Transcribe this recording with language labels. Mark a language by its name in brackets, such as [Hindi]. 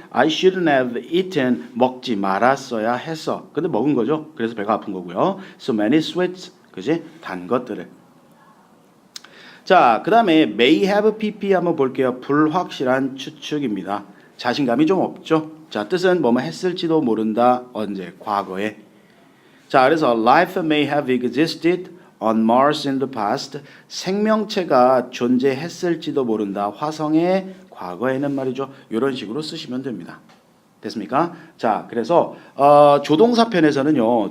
[English] I shouldn't have eaten. [Korean] 먹지 말았어야 했어. 근데 먹은 거죠. 그래서 배가 아픈 거고요. [English] So many sweets. [Korean] 그지? 단 것들을. 자, 그 다음에 may have pp 한번 볼게요. 불확실한 추측입니다. 자신감이 좀 없죠. 자, 뜻은 뭐뭐 했을지도 모른다. 언제? 과거에. 자, 그래서 [English] life may have existed on Mars in the past. [Korean] 생명체가 존재했을지도 모른다. 화성의 과거에는 말이죠. 이런 식으로 쓰시면 됩니다. 됐습니까? 자, 그래서 조동사 편에서는요.